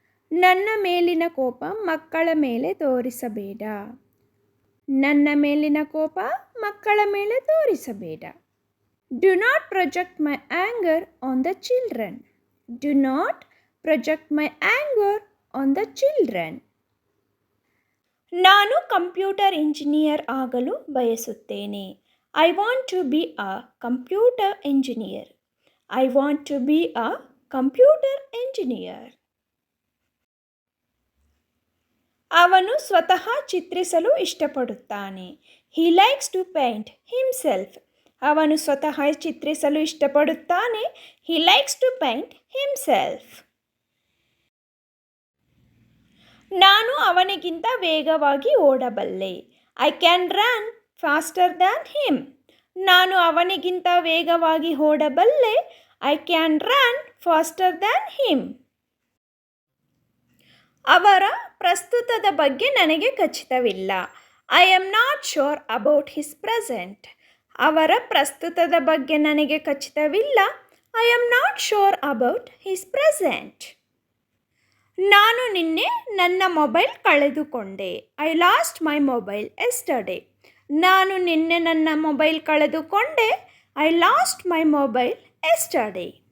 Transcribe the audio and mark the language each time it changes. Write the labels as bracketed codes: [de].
[kn] ನನ್ನ ಮೇಲಿನ ಕೋಪ ಮಕ್ಕಳ ಮೇಲೆ ತೋರಿಸಬೇಡ. ನನ್ನ ಮೇಲಿನ ಕೋಪ ಮಕ್ಕಳ ಮೇಲೆ ತೋರಿಸಬೇಡ. [en] Do not project my anger on the children. Do not project my anger on the children. [kn] ನಾನು ಕಂಪ್ಯೂಟರ್ ಇಂಜಿನಿಯರ್ ಆಗಲು ಬಯಸುತ್ತೇನೆ. [en] I want to be a computer engineer. I want to be a computer engineer. [kn] ಅವನು ಸ್ವತಃ ಚಿತ್ರಿಸಲು ಇಷ್ಟಪಡುತ್ತಾನೆ. [en] He likes to paint himself. [kn] ಅವನು ಸ್ವತಃ ಚಿತ್ರಿಸಲು ಇಷ್ಟಪಡುತ್ತಾನೆ. [en] He likes to paint himself. [kn] ನಾನು ಅವನಿಗಿಂತ ವೇಗವಾಗಿ ಓಡಬಲ್ಲೆ. [en] I can run faster than him. [kn] ನಾನು ಅವನಿಗಿಂತ ವೇಗವಾಗಿ ಓಡಬಲ್ಲೆ. [en] I can run faster than him. [kn] ಅವರ ಪ್ರಸ್ತುತದ ಬಗ್ಗೆ ನನಗೆ ಖಚಿತವಿಲ್ಲ. [en] I am not sure about his present. [kn] ಅವರ ಪ್ರಸ್ತುತದ ಬಗ್ಗೆ ನನಗೆ ಖಚಿತವಿಲ್ಲ. [en] I am not sure about his present. [kn] ನಾನು ನಿನ್ನೆ ನನ್ನ mobile ಕಳೆದುಕೊಂಡೆ. [en] I lost my mobile yesterday. [kn] ನಾನು ನಿನ್ನೆ ನನ್ನ mobile ಕಳೆದುಕೊಂಡೆ. [en] I lost my mobile yesterday.